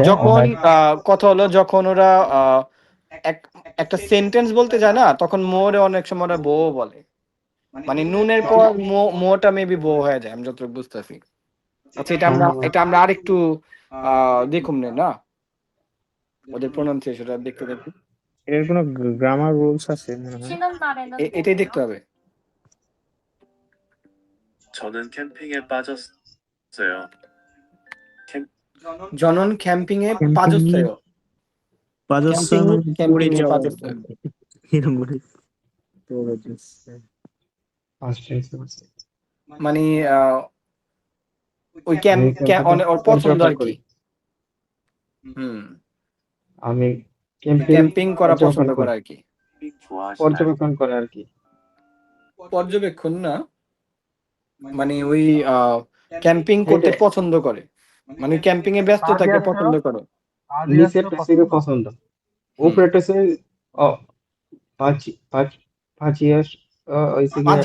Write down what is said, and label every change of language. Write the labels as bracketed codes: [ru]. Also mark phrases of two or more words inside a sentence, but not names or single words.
[bn] যখন কথা হলো, যখন ওরা একটা সেন্টেন্স বলতে যায় না, তখন মোরে অনেক সময় ওরা বউ বলে। মানে নুনের পর মোটা মেবি বউ হয়ে যায়, আমি যতটুকু বুঝতেছি। আচ্ছা এটা আমরা আরেকটু দেখুন না ওদের প্রোনাউন্সিয়েশনটা দেখতে দেখি। এর কোনো [en] grammar rules [bn] আছে মনে হয়? [ko] 쉬는 날에는 [bn] এটাই [ko] 뭐해요? [bn] দেখতে হবে। [ko] 저는 캠핑에 빠졌어요. 저는 캠핑에 [en] Camping [ko] 빠졌어요. 빠졌어요 [bn] ক্যাম্পিং এ যাওয়া। [ko] 빠졌어요। [bn] এরকম বলে পড়েছে। মানে ওই ওর পছন্দ আর কি। হুম, আমি ক্যাম্পিং করা পছন্দ করে আর কি। [ko] 캠핑 좋아하시나요? [bn] পর্যবেক্ষণ করে আর কি। পর্যবেক্ষণ না, মানে ওই ক্যাম্পিং করতে পছন্দ করে, মানে ক্যাম্পিং এ ব্যস্ত থাকে পছন্দ করে। নিচেরটা ছিল পছন্দ, উপরেরটা ছিল পাঁচি পাঁচিয়াস হইছে গিয়ে